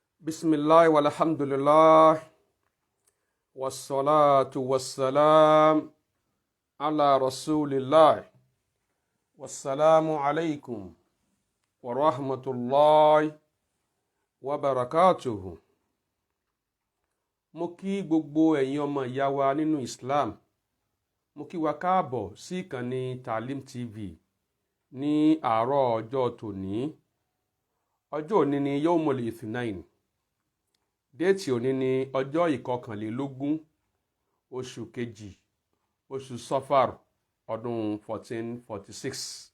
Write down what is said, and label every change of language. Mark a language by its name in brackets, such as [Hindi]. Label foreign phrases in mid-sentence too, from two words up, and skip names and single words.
[Arabic] بسم الله والحمد لله والصلاة والسلام على رسول الله والسلام عليكم ورحمة الله وبركاته. [Yoruba] Mo kí gbogbo ẹ̀yin ọmọ ìyá wa nínú Islam. Mo kí wa káàbọ̀ sí ìkànnì Taalim TV ní àárọ̀ ọjọ́ tòní. Ọjọ́ òní ni [Arabic] يوم الاثنين. [Yoruba] Déètì òní ni ọjọ́ ìkọkànlélógún oṣù kejì oṣù Safar ọdún 1446.